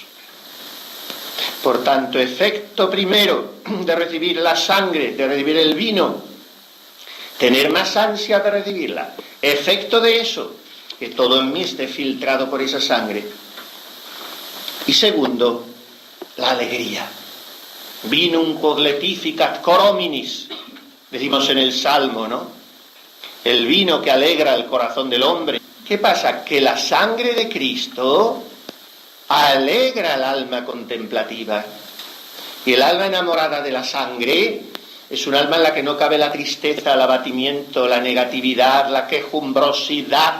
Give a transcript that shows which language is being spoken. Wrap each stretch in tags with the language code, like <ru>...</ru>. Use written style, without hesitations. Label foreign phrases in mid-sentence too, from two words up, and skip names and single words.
<es>Por tanto, efecto primero de recibir la sangre, de recibir el vino, tener más ansia de recibirla. Efecto de eso, que todo en mí esté filtrado por esa sangre. Y segundo, la alegría.</es> <la>Vinum quod letificat cor hominis,</la> <es>decimos en el Salmo, ¿no? El vino que alegra el corazón del hombre. ¿Qué pasa? Que la sangre de Cristo alegra el alma contemplativa. Y el alma enamorada de la sangre es un alma en la que no cabe la tristeza, el abatimiento, la negatividad, la quejumbrosidad.</es>